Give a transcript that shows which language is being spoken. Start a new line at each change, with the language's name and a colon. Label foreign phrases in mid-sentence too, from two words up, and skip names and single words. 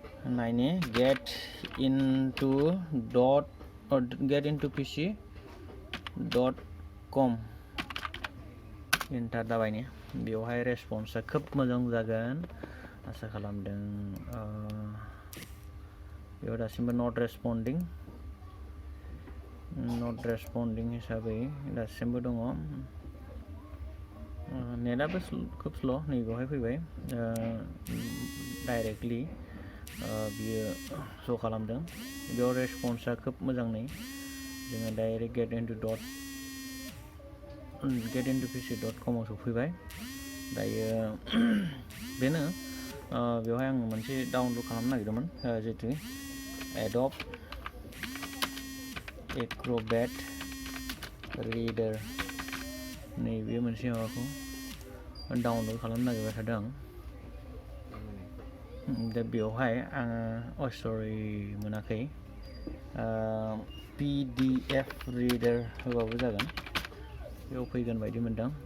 Bodo: नायनि get into pc.com एन्टार दाबायनि बेवहाय रेसपन्सआ खोब मोजां जागोन आसा खालामदों बेयाव दासिमबो
English: not responding
Bodo: हिसाबै दासिमबो दङ नेटआबो खोब स्ल' नैबेवहाय फैबाय डाइरेक्टलि बियो श' खालामदों बेयाव रेसपन्सआ खोब मोजाङै जोङो डाइरेक्ट get into pc.com आव सफैबाय दायो बेनो बेवहाय आं मोनसे डाउनलड खालामनो नागिरदोंमोन जितु Adobe Acrobat Reader नैबे मोनसे माबाखौ डाउनलड खालामनो नागिरबाय थादों आं दा बेवहाय आङो सरि मोनाखै PDF Reader होबाबो जागोन बेयाव फैगोन बायदि मोनदों